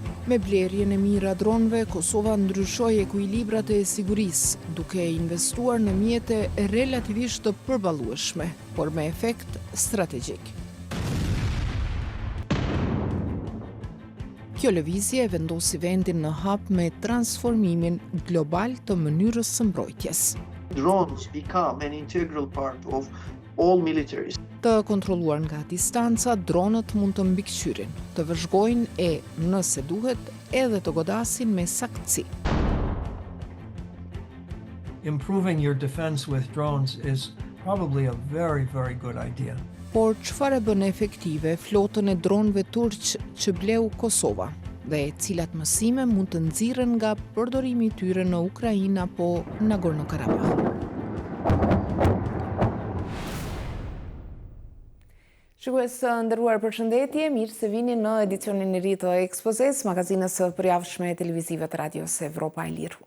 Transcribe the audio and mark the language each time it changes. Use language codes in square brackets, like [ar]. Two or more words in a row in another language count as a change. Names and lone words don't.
[sq] Me blerjen e mira dronëve, Kosova ndryshoi ekuilibrat e sigurisë, duke investuar në mjete relativisht të përballueshme, por me efekt strategjik. Kjo lëvizje vendosi vendin në hap me transformimin global të mënyrës së mbrojtjes. [en] Drones become an integral part of all militaries. [sq] Të kontrolluar nga distanca, dronët mund të mbikëqyrin, të vëzhgojnë e, nëse duhet, edhe të godasin me saktësi. [en] Improving your defense with drones is probably a very, very good idea. [sq] Por çfarë bën efektive flotën e dronëve turq që bleu Kosova dhe cilat mësime mund të nxirren nga përdorimi i tyre në Ukrainë apo Nagorno-Karabakh? Shikues të nderuar, përshëndetje, mirë se vini në edicionin e ri të Ekspozes, magazinës përjavshme televizive të Radios Evropa e Lirë.